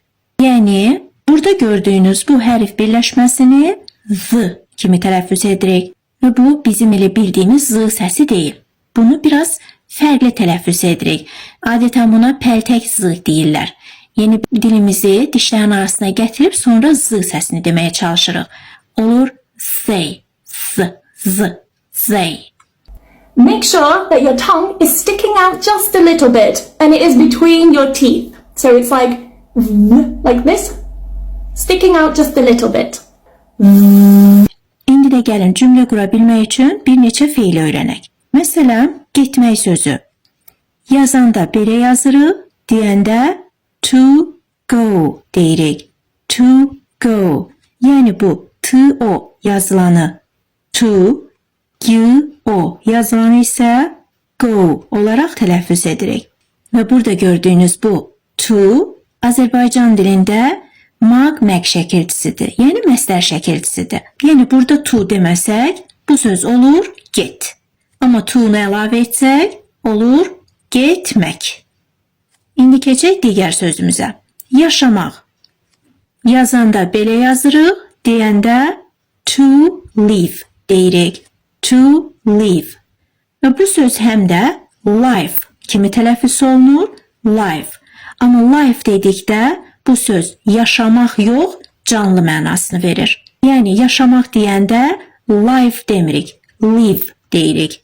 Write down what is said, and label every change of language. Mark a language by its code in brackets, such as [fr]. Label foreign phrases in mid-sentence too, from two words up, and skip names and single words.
[az] Yəni burada gördüyünüz bu hərf birləşməsini z kimi tələffüz edirik. Və bu bizim elə bildiyimiz z səsi deyil. Bunu biraz fərqli tələffüz edirik. Adətən buna pəltək z deyirlər. Yəni dilimizi dişlərin arasına gətirib sonra z səsini deməyə çalışırıq. Olur they, z, they. [en] Make sure that your tongue is sticking out just a little bit and it is between your teeth. So it's like this, sticking out just a little bit. [az] İndi də gəlin cümlə qura bilmək üçün bir neçə feil öyrənək. Məsələn, getmək sözü. Yazanda belə yazırıq, deyəndə [en] to go [az] deyirik. [en] To go. [az] Yəni bu to yazılanı to, go yazılanı isə go olaraq tələffüz edirik. Və burada gördüyünüz bu to Azərbaycan dilində mag şəkilçisidir. Yəni məstər şəkilçisidir. Yəni burada to deməsək, bu söz olur get. Amma to-nu əlavə etsək, olur getmək. İndi keçək digər sözümüzə. Yaşamaq. Yazanda belə yazırıq, deyəndə [en] to live [az] deyirik. [en] To live. [az] Və bu söz həm də life kimi tələffüz olunur, life. Amma life dedikdə bu söz yaşamaq yox, canlı mənasını verir. Yəni yaşamaq deyəndə life demirik, live deyirik.